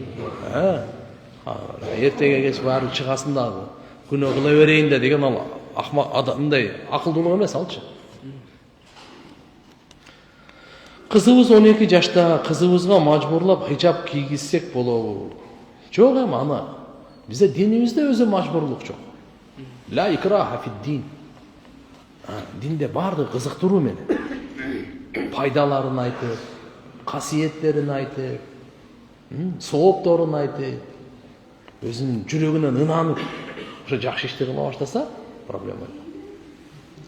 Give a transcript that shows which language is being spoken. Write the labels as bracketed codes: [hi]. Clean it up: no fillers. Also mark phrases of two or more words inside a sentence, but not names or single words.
[ky] Эртеге кеч баары чыгасын да, күнөө кыла берейин да деген ал акмак мындай акылдуулук эмес алчы. Кызыбыз 12 жашта, кызыбызга мажбурлап хижаб кийгизсек болобу? Жок, аны бизде динибизде өзү мажбурлук жок. [ar] لا إكراه في الدين. [ky] Динде баардыгы кызыктыруу менен. Пайдаларын айтып, касиеттерин айтып, соопторун айтып, өзүнүн жүрөгүнөн ынанып, ошо жакшы ишти кыла баштаса, проблема жок.